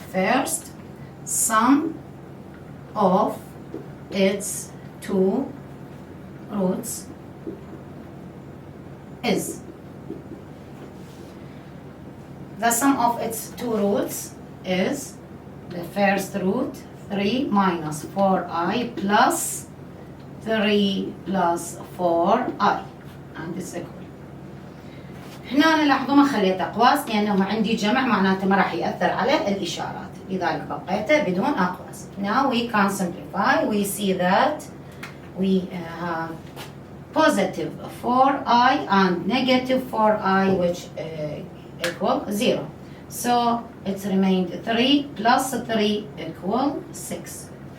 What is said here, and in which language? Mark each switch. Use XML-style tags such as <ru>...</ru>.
<en>First, sum of its two roots is. The sum of its two roots is the first root 3 minus 4i plus 3 plus 4i and it's equal.</en> <ar>هنا أنا لاحظوا ما خليت أقواس لأنه عندي جمع معناته ما راح يأثر على الإشارات لذلك بقيته بدون أقواس.</ar> <en>Now we can simplify. We see that we have positive 4i and negative 4i which equal 0. So it remained 3 plus 3 equal 6.</en>